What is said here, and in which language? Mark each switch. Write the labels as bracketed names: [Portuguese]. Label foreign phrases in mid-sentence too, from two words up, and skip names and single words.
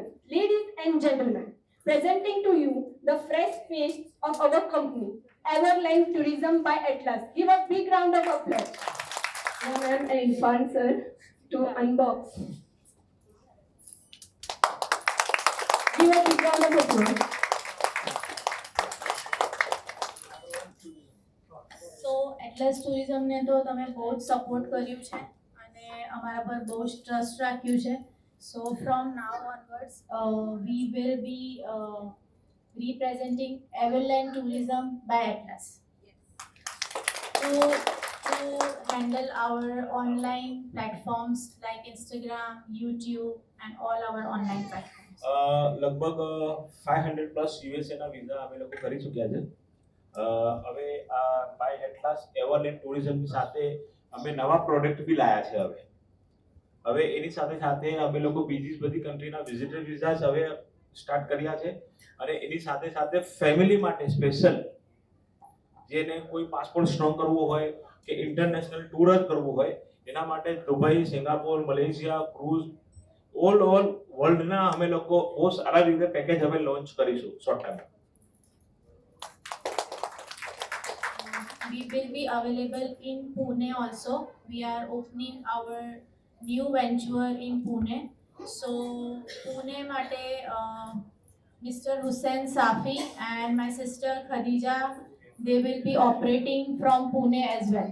[English] Ladies and gentlemen, presenting to you the fresh face of our company, Everland Tourism by Atlas. Give a big round of applause. Now, ma'am and Irfan sir to unbox. Give a big round of applause. [Gujarati] તો એટલસ ટુરિઝમને તો તમે બહુ જ સપોર્ટ કર્યું છે અને અમારા પર બહુ જ ટ્રસ્ટ રાખ્યું છે. [English] So from now onwards we will be representing Everland Tourism by Atlas to handle our online platforms like Instagram, YouTube and all our online platforms. [Gujarati] લગભગ 500 પ્લસ યુએસએના વિઝા અમે લોકો કરી ચૂક્યા છે. હવે આ બાય એટલાસ એવરલેન્ડ ટુરિઝમની સાથે અમે નવા પ્રોડક્ટ બી લાયા છે. હવે એની સાથે સાથે અમે લોકો બીજી બધી કન્ટ્રીના વિઝિટર વિઝાસ હવે સ્ટાર્ટ કર્યા છે અને એની સાથે સાથે ફેમિલી માટે સ્પેશિયલ જેને કોઈ પાસપોર્ટ સ્ટ્રોંગ કરવો હોય કે ઇન્ટરનેશનલ ટૂર જ કરવું હોય એના માટે દુબઈ, સિંગાપોર, મલેશિયા, ક્રૂઝ ઓલ વર્લ્ડના અમે લોકો બહુ સારા રીતે પેકેજ હવે લોન્ચ કરીશું શોર્ટ ટાઈમ. [English] We will be available in Pune also. We are opening our new venture in Pune. So Pune mate Mr. Hussain Safi and my sister Khadija, they will be operating from Pune as well.